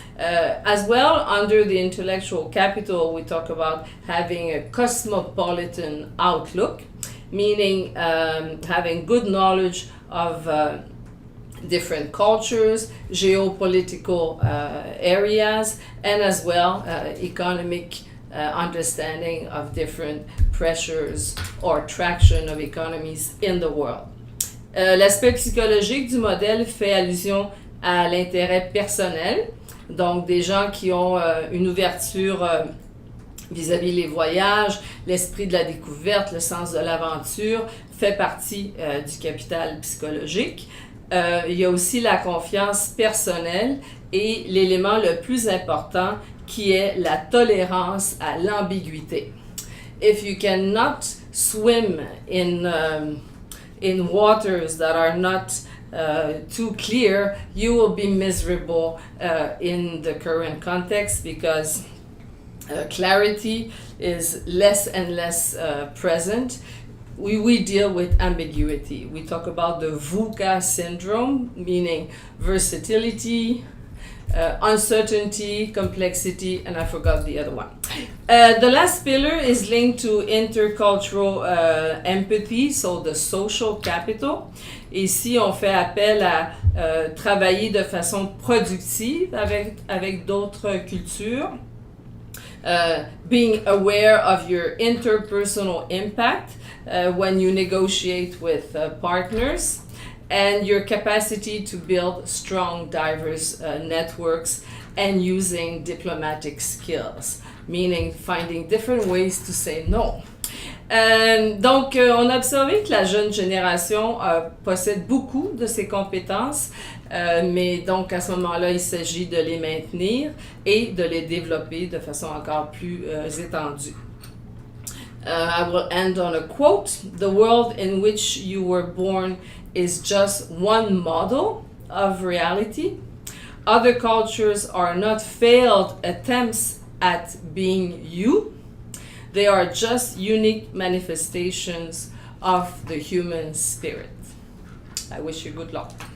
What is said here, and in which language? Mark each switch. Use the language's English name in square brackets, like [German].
[English] As well, under the intellectual capital, we talk about having a cosmopolitan outlook, meaning having good knowledge of different cultures, geopolitical areas, and as well economic understanding of different pressures or traction of economies in the world. [French] L'aspect psychologique du modèle fait allusion à l'intérêt personnel, donc des gens qui ont une ouverture vis-à-vis les voyages, l'esprit de la découverte, le sens de l'aventure fait partie du capital psychologique. Il y a aussi la confiance personnelle et l'élément le plus important qui est la tolérance à l'ambiguïté. [English] If you cannot swim in in waters that are not too clear, you will be miserable in the current context, because clarity is less and less present. We deal with ambiguity. We talk about the VUCA syndrome, meaning versatility, uncertainty, complexity, and I forgot the other one. The last pillar is linked to intercultural empathy, so the social capital. [French] Ici, on fait appel à travailler de façon productive avec d'autres cultures. [English] Being aware of your interpersonal impact when you negotiate with partners, and your capacity to build strong, diverse networks, and using diplomatic skills, meaning finding different ways to say no. [French] Donc, on a observé que la jeune génération possède beaucoup de ces compétences, mais donc à ce moment-là, il s'agit de les maintenir et de les développer de façon encore plus étendue. [English] I will end on a quote. "The world in which you were born is just one model of reality. Other cultures are not failed attempts at being you. They are just unique manifestations of the human spirit." I wish you good luck.